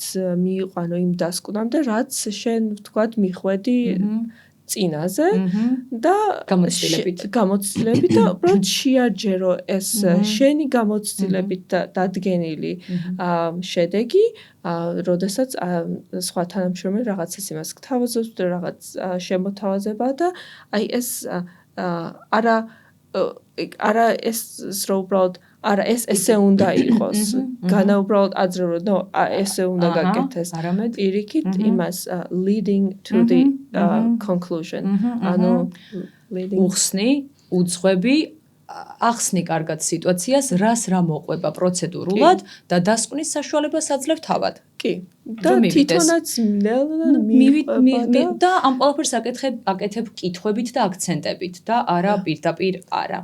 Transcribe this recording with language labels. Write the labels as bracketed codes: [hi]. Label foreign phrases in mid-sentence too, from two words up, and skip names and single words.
[ka] მიიყვანო იმ დასკვნამდე, რაც შენ ვთქვათ მიხვედი წინაზე და გამოცდილებით და უბრალოდ შეაჯერო ეს შენი გამოცდილებით დადგენილი შედეგი, როდესაც სხვა თანამშრომელი რაღაცას იმას გთავაზობს და რაღაც შემოთავაზება და აი ეს არა ეს უბრალოდ არა ეს ესე უნდა იყოს. განა უბრალოდ აძრევრო, no, ესე უნდა გაკეთეს. პირიქით იმას [en] leading to the conclusion. [ka] ანუ უხსნი, უძღვები, ახსნი კარგად სიტუაციას, რას რა მოყვება პროცედურულად და დასკვნის საშუალებას აძლევ თავად. კი. და თვითონაც მივიყვება და ამ ყველაფერს აკეთებ კითხვებით და აქცენტებით და არა პირდაპირ არა.